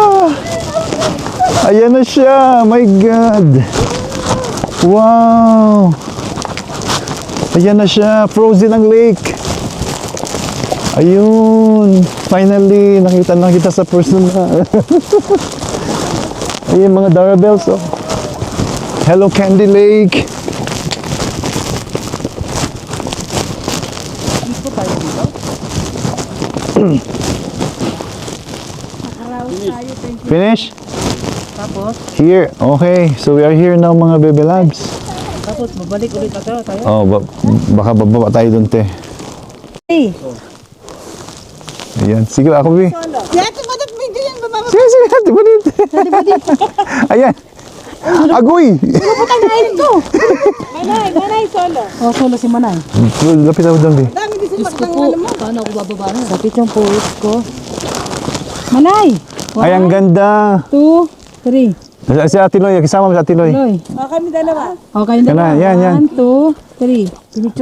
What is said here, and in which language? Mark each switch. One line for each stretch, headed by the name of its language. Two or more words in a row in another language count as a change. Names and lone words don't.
Filipino: Ayan na siya.
English: My God.
Filipino: Wow. Ayan na siya. Frozen ang lake. Ayun. Finally, nakita na kita sa personal. Ayun mga Darabels.
English: Oh. Hello Candy Lake. Finish?
Filipino: Tapos,
English: Here. Okay. So we are here now mga Baby Labs.
Filipino: tapos babalik ulit tayo. Oh, baka bababa tayo dun, te. Hey. Ayan. Sige, ako, Bi. Dito mo na video yan, bababa. Sige, sige. Di ba dito? Ayan. Agoy! Putang na ito. Manay, solo. Oh, solo si Manay. Lapit ako dun, Bi. Dami din Diyos ko ng po. ano mo. Paano ako bababa na? Sakit yung pulse ko. Manay! Ay, ang ganda. 2, 3. Si Ate Loy, kasama mo si Ate Loy. Loy. O, kami dalawa. Okay na. Yan, yan, yan. 1, 2, 3. Pinicture